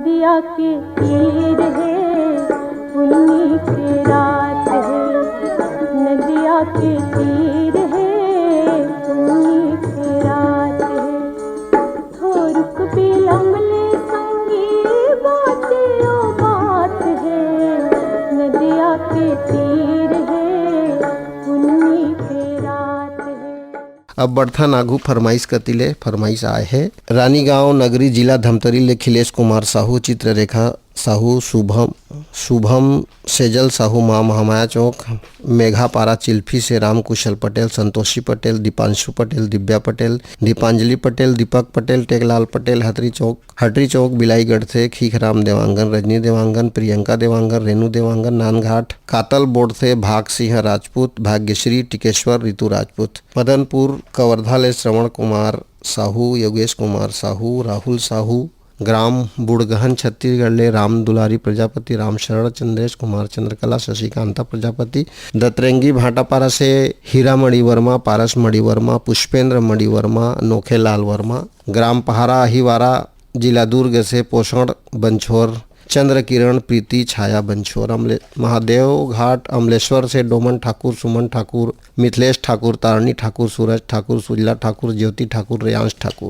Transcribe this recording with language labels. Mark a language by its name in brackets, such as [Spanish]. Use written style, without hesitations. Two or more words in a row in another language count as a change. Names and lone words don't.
[Chhattisgarhi] नदिया के तीर है पुन्नी की रात है, नदिया के तीर है पुन्नी की रात है। थोरुक बिलमले संगी बात ओ बात है, नदिया के तीर है पुन्नी की रात है। अब बढ़था नागू फरमाइश कतिले फरमाइश आए है रानी गांव नगरी जिला धमतरी ले खिलेश कुमार साहू, चित्ररेखा साहू, शुभम सेजल साहू, माँ महामाया चौक, मेघापारा चिल्फी से राम कुशल पटेल, संतोषी पटेल, दीपांशु पटेल, दिव्या पटेल, दीपांजलि पटेल, दीपक पटेल, टेकलाल पटेल, हटरी चौक बिलाईगढ़ से खीखराम देवांगन, रजनी देवांगन, प्रियंका देवांगन, रेणु देवांगन, नानघाट कातल बोर्ड से भाग सिंह राजपूत, भाग्यश्री टिकेश्वर, ऋतु राजपूत, मदनपुर कवर्धा ले श्रवण कुमार साहू, योगेश कुमार साहू, राहुल साहू, ग्राम बुड़गहन छत्तीसगढ़ ले राम दुलारी प्रजापति, राम शरण, चंद्रेश कुमार, चंद्रकला, शशिकांता प्रजापति, दतरेंगी भाटापारा से हीरा मणि वर्मा, पारस मणि वर्मा, पुष्पेंद्र मणि वर्मा, नोखेलाल वर्मा, ग्राम पहारा अहिवारा जिला दुर्ग से पोषण बंछोर, चंद्र किरण प्रीति छाया बंछोर, महादेव घाट अमलेश्वर से डोमन ठाकुर, सुमन ठाकुर, मिथिलेश ठाकुर, तारणी ठाकुर, सूरज ठाकुर, सुजला ठाकुर, ज्योति ठाकुर, रेयांश ठाकुर।